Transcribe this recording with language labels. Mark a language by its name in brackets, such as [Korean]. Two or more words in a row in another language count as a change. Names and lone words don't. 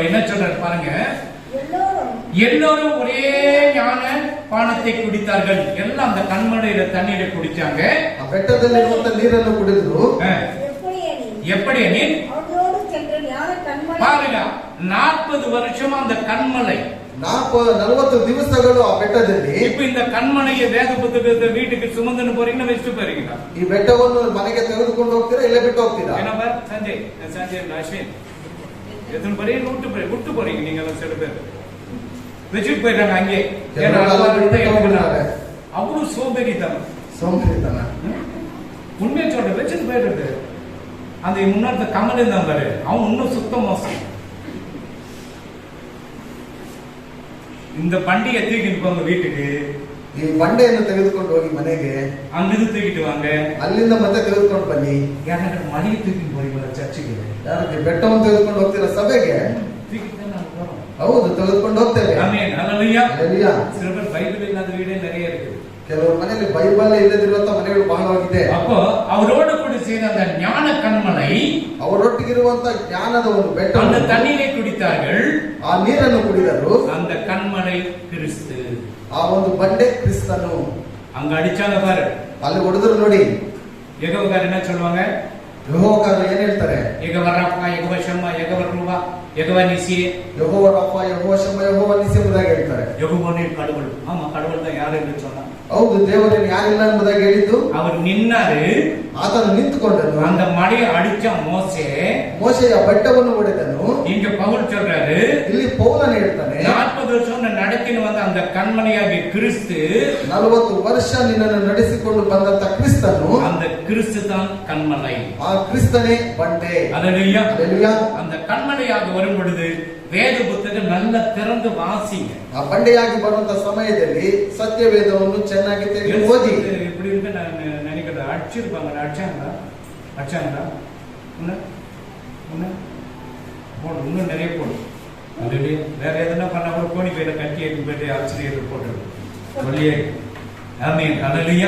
[Tamil] என்ன சொல்றாரு பாருங்க, எல்லோரும் ஒரே ஞான பானத்தை குடித்தார்கள். எல்லாம் அந்த கண்மலையில தண்ணீரை குடிச்சாங்க. [Kannada] ಆ ಬೆಟ್ಟದಲ್ಲಿರುವಂತ ನೀರನ್ನು ಕುಡಿದ್ರು. [Tamil] எப்படி பாருங்க, 40 வருஷமா அந்த கண்மலை, [Kannada] 40 ದಿವಸಗಳು ಆ ಬೆಟ್ಟದಲ್ಲಿ. [Tamil] இப்ப இந்த கண்மலையை வேத புத்தகத்தை வீட்டுக்கு சுமந்துன்னு போறீங்கன்னா வச்சுட்டு போறீங்களா? [Kannada] ಈ ಬೆಟ್ಟವನ್ನು ಮನೆಗೆ ತೆಗೆದುಕೊಂಡು ಹೋಗ್ತೀರಾ, ಇಲ್ಲ ಬಿಟ್ಟು ಹೋಗ್ತೀರಾ? [Tamil] ಏನಪ್ಪ ಸಂಜಯ್ அஸ்வின் எத்தனை பேரையும் விட்டு போறீங்க நீங்க எல்லாம் சில பேர் வச்சுட்டு போயிட்டாங்க அங்கே. அவ்வளவு சோம்பேறித்தனம். உண்மையை சொல்ற வச்சுட்டு போயிடுறது. அந்த முன்னாடி கமல் இருந்தான் பாரு, அவன் இன்னும் சுத்த மோசம். இந்த பண்டிகை தூக்கிட்டு போங்க வீட்டுக்கு, [Kannada] ಈ ಬಂಡೆಯನ್ನು ತೆಗೆದುಕೊಂಡು ಹೋಗಿ ಮನೆಗೆ, [Tamil] அங்கிருந்து தூக்கிட்டு வாங்க, [Kannada] ಅಲ್ಲಿಂದ ಮತ್ತೆ ತೆಗೆದುಕೊಂಡು ಬನ್ನಿ. ಯಾಕಂದ್ರೆ ಮನೆಗೆ [Tamil] தூக்கிட்டு போறீங்களா சர்ச்சுக்கு? [Kannada] ಯಾರಿಗೆ ಬೆಟ್ಟವನ್ನು ತೆಗೆದುಕೊಂಡು ಹೋಗ್ತೀರಾ ಸಭೆಗೆ? ಹೌದು, ತೆಗೆದುಕೊಂಡು ಹೋಗ್ತೇವೆ. [Tamil] ஆமென் ஹல்லேலூயா. [Kannada] ಹಲ್ಲೆಲೂಯಾ. [Tamil] சில பேர் பைபிள் இல்லாத வீடே நிறைய இருக்கு. [Kannada] ಕೆಲವು ಮನೆಯಲ್ಲಿ ಬೈಬಲ್ ಇಲ್ಲದಿರುವಂತ ಮನೆಗಳು ಬಹಳವಾಗಿದೆ. [Tamil] அப்போ அவரோடு கூட சேர்ந்த அந்த ஞான கண்மலை, [Kannada] ಅವರೊಟ್ಟಿಗಿರುವಂತ ಜ್ಞಾನದ ಒಂದು ಬೆಟ್ಟ, [Tamil] அந்த தண்ணீரை குடித்தார்கள். [Kannada] ಆ ನೀರನ್ನು ಕುಡಿದರು. [Tamil] அந்த கண்மலை கிறிஸ்து. [Kannada] ಆ ಒಂದು ಬಂಡೆ ಕ್ರಿಸ್ತನು. [Tamil] அங்க அடிச்சாங்க பாரு, [Kannada] ಅಲ್ಲಿ ಹೊಡೆದ್ರು ನೋಡಿ. [Tamil] யெகோவா என்ன சொல்லுவாங்க? [Kannada] ಯೆಹೋವನು ಏನ್ ಹೇಳ್ತಾರೆ? [Tamil] யெகோவா ரப்பா, யெகோவா ஷம்மா, யெகோவா ரூபா, யெகோவா நிசி, [Kannada] ಯೆಹೋವ ರಫ, ಯೆಹೋವ ಶಮ್ಮ, ಯೆಹೋವ ನಿಸಿ ಎಂಬುದಾಗಿ ಹೇಳ್ತಾರೆ. [Tamil] யெகோவானே கடவுள். ஆமா, கடவுள் தான். யாரு என்று சொன்னா? [Kannada] ಹೌದು, ದೇವರೇನು ಯಾರಿಲ್ಲ ಎಂಬುದಾಗಿ ಹೇಳಿದ್ದು. [Tamil] அவர் நின்னாரு, [Kannada] ಆತನು ನಿಂತುಕೊಂಡನು. [Tamil] அந்த மலையை அடிச்ச மோசே, [Kannada] ಮೋಶೆಯ ಬೆಟ್ಟವನ್ನು ಹೊಡೆದನು. [Tamil] இங்க பவுல் சொல்றாரு, [Kannada] ಇಲ್ಲಿ ಪೌಲನು ಹೇಳ್ತಾನೆ, [Tamil] 40 வருஷம் நடத்தின வந்த அந்த கண்மலையாகிய கிறிஸ்து, [Kannada] 40 ವರ್ಷ ನಿನ್ನನ್ನು ನಡೆಸಿಕೊಂಡು ಬಂದಂತ ಕ್ರಿಸ್ತನು, [Tamil] அந்த கிறிஸ்து தான் கண்மலை. [Kannada] ಆ ಕ್ರಿಸ್ತನೇ ಬಂಡೆ. [Tamil] ஹல்லேலூயா. [Kannada] ಹಲ್ಲೆಲೂಯಾ. [Tamil] அந்த கண்மலையாக வரும் பொழுது வேத புத்தகம் நல்ல திறந்து வாசிங்க. [Kannada] ಆ ಬಂಡೆಯಾಗಿ ಬರುವಂತ ಸಮಯದಲ್ಲಿ ಸತ್ಯವೇದವನ್ನು ಚೆನ್ನಾಗಿ ತೆಗೆದು ಓದಿ. [Tamil] இப்படி இருக்கு நான் நினைக்கிறேன். அடிச்சிருப்பாங்க, அடிச்சாங்களா போடு, இன்னும் நிறைய போடு. அதுலயே வேற எதுனா பண்ணா கூட கோணி பையில கட்டி எடுத்து போயிட்டு ஆச்சரியத்தில் போட்டுரு சொல்லியே. ஆமென் ஹல்லேலூயா.